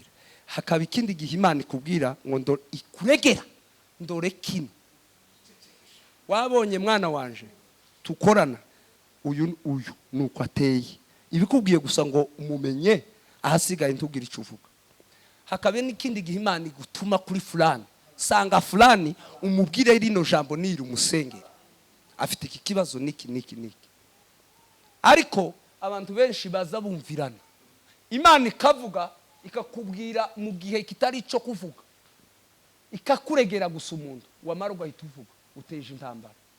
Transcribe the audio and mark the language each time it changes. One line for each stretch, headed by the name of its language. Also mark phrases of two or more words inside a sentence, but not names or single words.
Rundi: Hakaba ikindi gihe Imana ikubwira ngo ikuregera ndore kino wabonye mwana wanje tukorana uyu nuko ateye ibikubwiye gusa ngo umumenye ahasigaye ntubwire icyo uvuga. Hakaba n'ikindi gihe Imana igutuma kuri fulani sanga fulani umubwire rino jambo niri umusengere afite iki kibazo niki ariko abantu benshi baza bumvirana. Imana ikavuga ikakubwira mu gihe kitari cyo kuvuga ikakuregera gusa umuntu wamara ugahita uvuga uteje intambara.